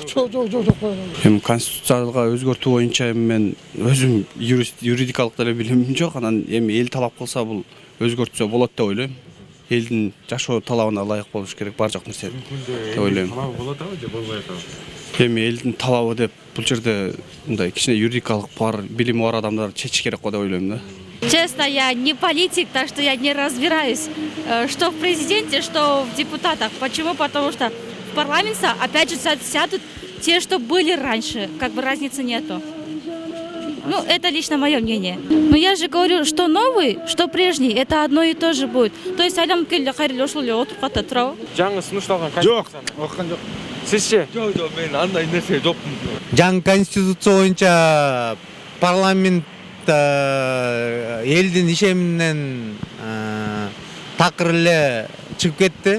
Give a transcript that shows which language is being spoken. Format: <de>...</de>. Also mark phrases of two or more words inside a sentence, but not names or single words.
<ky>Эми конституцияга өзгөртүү боюнча мен өзүм юридикалык деле билимим жок. Анан эми эл талап кылса бул өзгөртсө болот деп ойлойм. Элдин жашоо талабына ылайык болуш керек бар жок нерсе деп ойлойм. талабы болот абы же болбой атабы? Эми элдин талабы деп бул жерде мындай кичине юридикалык бар билими бар адамдар чечиш керек го деп ойлойм да.</ky> <ru>Честно, я не политик, так что я не разбираюсь, что в президенте, что в депутатах. Почему? Потому что в парламенте опять же сядут те, что были раньше. Как бы разницы нету. Ну, это лично мое мнение. Но я же говорю, что новый, что прежний, это одно и то же будет. То есть</ru> <ky>адам келди кайрылып ошол эле отуруп калат туурабы? Жаңы сунушталган Жок, конституцияны окуган жок. сизче? Жок, мен андай нерсе жокмун. Жаңы конституция боюнча парламент элдин ишеминен такыр эле чыгып кетти.</ky>